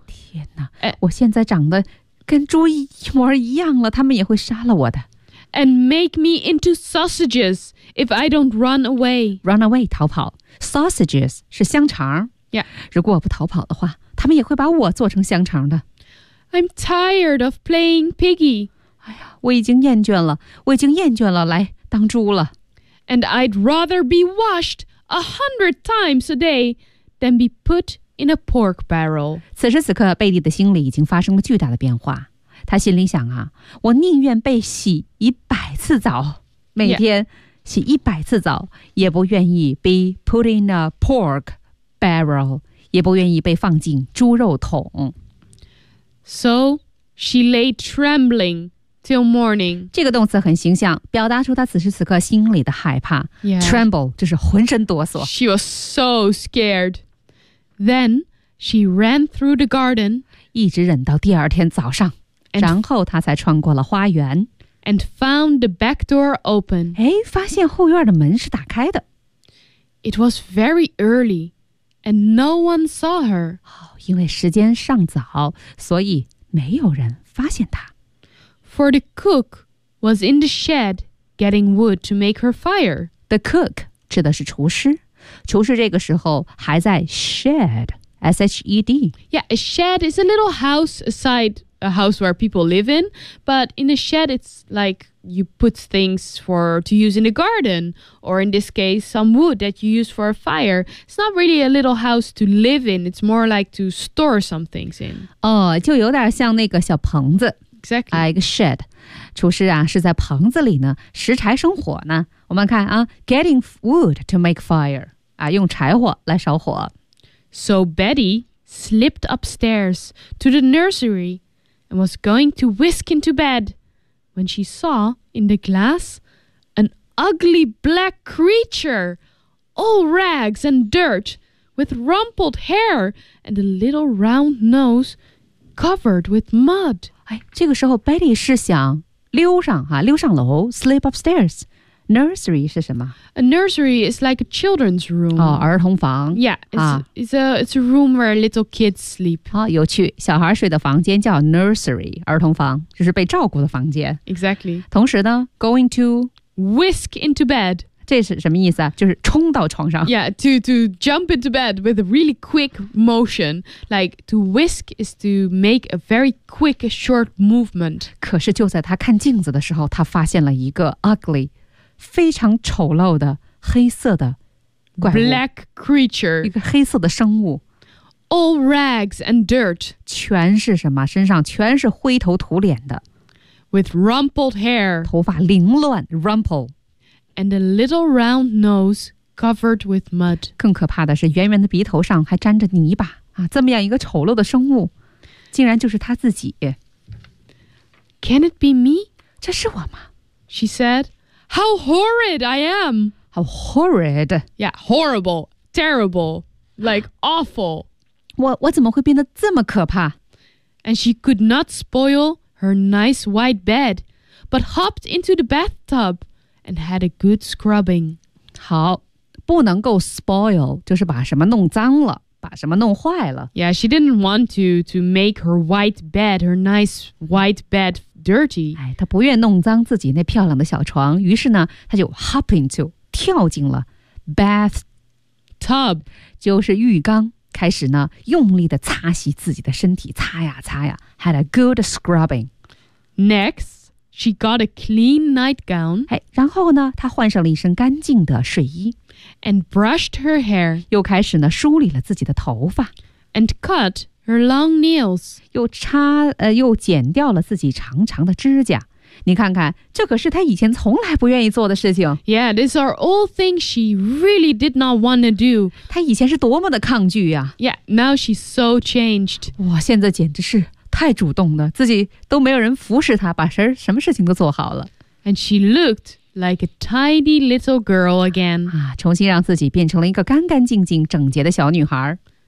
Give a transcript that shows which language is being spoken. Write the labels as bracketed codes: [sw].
[zh] 天哪，我现在长得跟猪一模一样了，他们也会杀了我的。 [en] and make me into sausages if I don't run away. Run away, [zh] 逃跑。Sausages 是香肠。 [en] Yeah. [zh] 如果我不逃跑的话，他们也会把我做成香肠的。 [en] I'm tired of playing piggy. [zh] 哎呀，我已经厌倦了，我已经厌倦了来当猪了。 [en] And I'd rather be washed 100 times a day than be put in a pork barrel. [zh] 此时此刻，贝蒂的心里已经发生了巨大的变化。他心里想啊，我宁愿被洗100次澡，每天洗100次澡，也不愿意 [en] be put in a pork barrel， [zh] 也不愿意被放进猪肉桶。 [en] So she lay trembling till morning. [zh] 这个动词很形象，表达出她此时此刻心里的害怕。 [en] Yeah. [zh] Tremble 就是浑身哆嗦。 [en] She was so scared. Then she ran through the garden. [zh] 一直忍到第二天早上。然后她才穿过了花园。 [en] And found the back door open. [zh] 哎，发现后院的门是打开的。 [en] It was very early. And no one saw her. [zh] 因为时间尚早，所以没有人发现她。 [en] For the cook was in the shed getting wood to make her fire. The cook [zh] 指的是厨师，厨师这个时候还在 shed, S-H-E-D. [en] Yeah, a shed is a little house aside a house where people live in. But in a shed, it's like you put things for to use in the garden, or in this case, some wood that you use for a fire. It's not really a little house to live in. It's more like to store some things in. [zh] Oh, 就有点像那个小棚子。 [en] Exactly. Like a shed. [zh] 厨师啊，是在棚子里呢，拾柴生火呢。我们看啊， [en] getting wood to make fire. [zh] 啊，用柴火来烧火。 [en] So Betty slipped upstairs to the nursery and was going to whisk into bed when she saw in the glass an ugly black creature, all rags and dirt, with rumpled hair and a little round nose covered with mud. [zh] 哎，这个时候 Betty 是想溜上楼 [en] slip upstairs. [zh] Nursery 是什么 [en] ？A nursery is like a children's room. [zh] 哦，儿童房。 [en] Yeah, it's a room where little kids sleep. [zh] 啊，有趣，小孩睡的房间叫 nursery， 儿童房，就是被照顾的房间。 [en] Exactly. [zh] 同时呢 ， [en] going to whisk into bed， [zh] 这是什么意思啊？就是冲到床上。 [en] Yeah, to jump into bed with a really quick motion. Like to whisk is to make a very quick, short movement. [zh] 可是就在他看镜子的时候，他发现了一个 ugly。非常丑陋的黑色的怪物 [en] Black creature [zh] 一个黑色的生物 [en] All rags and dirt [zh] 全是什么身上全是灰头土脸的 [en] With rumpled hair [zh] 头发凌乱 Rumple [en] And a little round nose covered with mud [zh] 更可怕的是圆圆的鼻头上还沾着泥巴、啊、这么样一个丑陋的生物竟然就是他自己 [en] Can it be me? [zh] 这是我吗 [en] She saidHow horrid I am! How horrid? Yeah, horrible, terrible, like awful. [zh] 我怎么会变得这么可怕? [en] And she could not spoil her nice white bed, but hopped into the bathtub and had a good scrubbing. [zh] 好,不能够 spoil, 就是把什么弄脏了。把什么弄坏了 [en] Yeah, she didn't want to make her white bed, her nice white bed dirty. [zh] 哎，她不愿弄脏自己那漂亮的小床，于是呢，她就 [en] hop into [zh] 跳进了 bath [en] tub， [zh] 就是浴缸，开始呢用力的擦洗自己的身体，擦呀擦呀 ， [en] had a good scrubbing. Next, she got a clean nightgown. [zh] 哎，然后呢，她换上了一身干净的睡衣。 [en] And brushed her hair. [zh] 又开始呢梳理了自己的头发 [en] And cut her long nails. [zh] 又剪掉了自己长长的指甲。你看看，这可是她以前从来不愿意做的事情。 [en] Yeah, these are all things she really did not want to do. [zh] 她以前是多么的抗拒呀。 [en] Yeah, now she's so changed. [zh] 哇，现在简直是太主动了，自己都没有人服侍她，把什么事情都做好了。 [en] And she looked. Like a tidy little girl again. [zh] 啊，重新让自己变成了一个干干净净、整洁的小女孩。